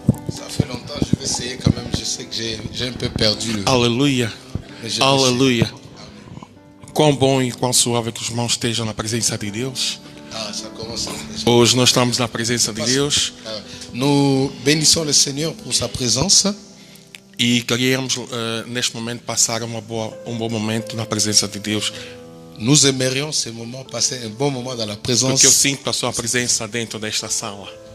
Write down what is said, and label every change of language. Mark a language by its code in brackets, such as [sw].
[fr] Ça fait longtemps, je vais essayer quand même. Je sais que j'ai un peu perdu le. [pt] Aleluia. [fr] Mais [pt] Aleluia. Quão bom e quão suave que os irmãos estejam na presença de Deus. [fr] Ah, ça commence. [pt] Hoje nós estamos na presença de Deus. [fr] Nous bénissons le Seigneur pour sa présence. [pt] E queríamos neste momento passar um bom momento na presença de Deus. [fr] Nous aimerions ce moment, passer un bon moment dans la présence. [pt] Porque eu sinto a sua presença dentro desta sala.